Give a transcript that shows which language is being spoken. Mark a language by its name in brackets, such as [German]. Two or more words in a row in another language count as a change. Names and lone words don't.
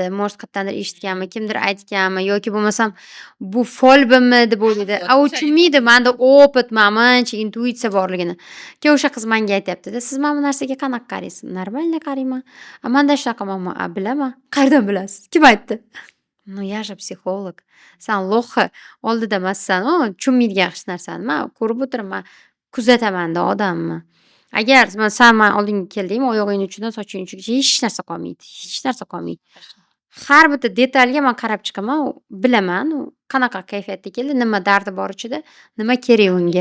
[Uzbek] Может, qayerdandir eshitganmi, kimdir aytganmi yoki bo'lmasam bu folbimi deb o'ylaydi. U tushunmaydi menda opit, mancha intuitsiya borligini. Keyin o'sha qiz menga aytyapti-da, siz mana bu narsaga qanaqa qaraysiz? Normalniy qarayman. Menda shunaqa muammo, bilaman. Qayerdan bilasiz? Kim aytdi? [Russian] Ну, я же psixolog. [Uzbek] Sen lo'qi oldida emassan, tushunmaydigan hech narsani. Men ko'rib o'tiraman, kuzataman-da odamni. Agar sen oldinga keldingmi, oyog'ing uchidan soching uchigacha hech narsa qolmaydi. Hech narsa qolmaydi. Har bitta detalga men qarab chiqaman, bilaman, u qanaqa kayfiyatda keldi, nima dardi bor ichida, nima kerak unga.